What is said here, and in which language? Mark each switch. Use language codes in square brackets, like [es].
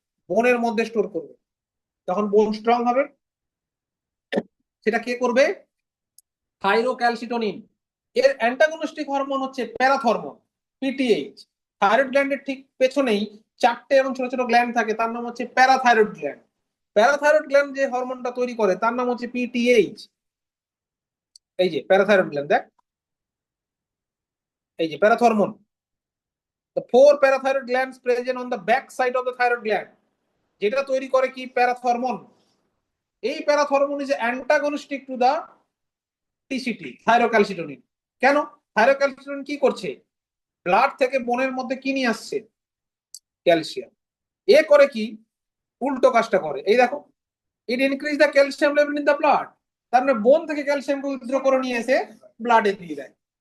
[bn] বোনের মধ্যে স্টোর করবে, তখন বোন স্ট্রং হবে। সেটা কে করবে? থাইরোক্যালসিটোনিন। এর অ্যান্টাগনিস্টিক হরমোন হচ্ছে প্যারাথরমোন, পিটিএইচ। থাইরয়েড গ্ল্যান্ডের ঠিক পেছনেই 4টে এবং ছোট ছোট গ্ল্যান্ড থাকে, তার নাম হচ্ছে প্যারাথাইরয়েড গ্ল্যান্ড। প্যারাথাইরয়েড গ্ল্যান্ড যে হরমোনটা তৈরি করে তার নাম হচ্ছে পিটিএইচ। এই যে প্যারাথাইরয়েড গ্ল্যান্ড, দেখ, এই যে parathormone, [en] the four parathyroid glands present on the back side of the thyroid gland, [bn] যেটা তৈরি করে কি? প্যারাথরমোন। [en] এই parathormone is antagonistic to the TCT thyrocalcitonin. [bn] কেন? থাইরোক্যালসিটোনিন কি করছে? ব্লাড থেকে বোনের মধ্যে কি নিয়ে আসছে? ক্যালসিয়াম। এ করে কি? উল্টো কাজটা করে, এই দেখো, [en] it increase the calcium level in the blood, [bn] তার মানে বোন থেকে ক্যালসিয়ামকে উইথড্র করে নিয়ে এসে ব্লাডে দিয়ে দেয়।